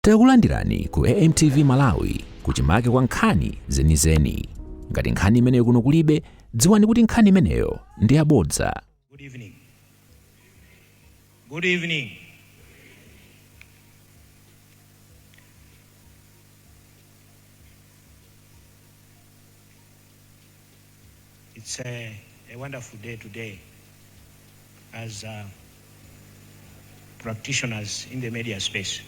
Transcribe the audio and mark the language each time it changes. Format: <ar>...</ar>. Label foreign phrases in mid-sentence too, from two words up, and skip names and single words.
<ny>Takulandirani ku AMTV Malawi kuchimake kwa nkhani zenizeni. Ngati nkhani imeneyo kuno kulibe, dziwani kuti nkhani imeneyo ndi yabodza.</ny> <en>Good evening. Good evening. It's a wonderful day today as practitioners in the media space.</en>